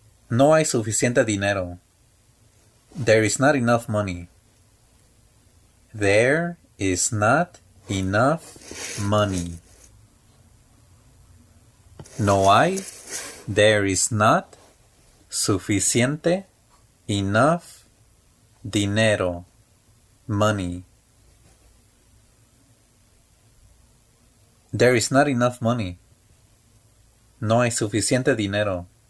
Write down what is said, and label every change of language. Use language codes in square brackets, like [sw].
[es] No hay suficiente dinero. [en] There is not enough money. There is not enough money. [es] No hay. [en] There is not. [es] Suficiente. [en] Enough. [es] Dinero. [en] Money. There is not enough money. [es] No hay suficiente dinero.